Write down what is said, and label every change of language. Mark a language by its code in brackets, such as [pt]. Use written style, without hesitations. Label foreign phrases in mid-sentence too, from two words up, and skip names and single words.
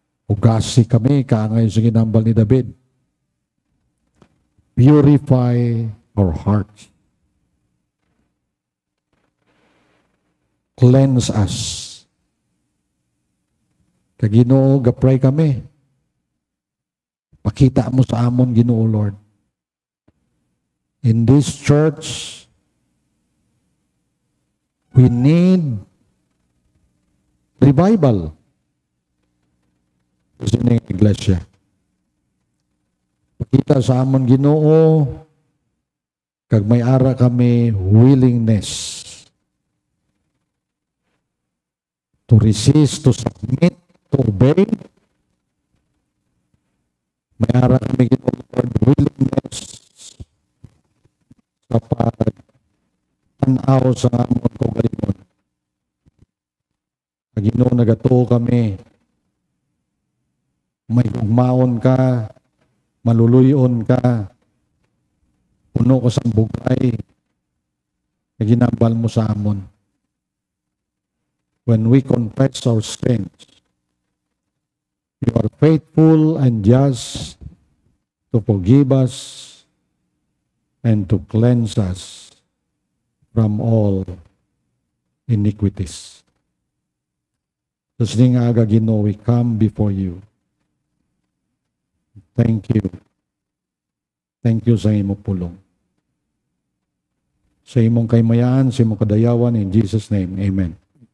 [hil] Ugasi kami, kaangay sa ginambal ni David. [en] Purify our hearts. Cleanse us. [hil] Kag Ginoo, gapray kami. Pakita mo sa amon, Ginoo Lord. [en] In this church, we need revival. [hil] Sa inyong iglesia. Pakita sa amon, Ginoo, kag may ara kami [en] willingness to resist, to submit, to obey. [hil] May ara kami, Ginoo Lord, willingness sa pag-tanaw sa amon kaugalingon. Kag Ginoo, nagato kami, may ugmaon ka, maluluyon ka, puno ka sa bugay, na ginambal mo sa amon. [en] When we confess our sins, you are faithful and just to forgive us and to cleanse us from all iniquities. [hil] Sa sining aga, Ginoo, [en] we come before you. Thank you. Thank you [hil] sa imong pulong. Sa imong kaymayan, sa imong kadayawan, [en] in Jesus' name, amen.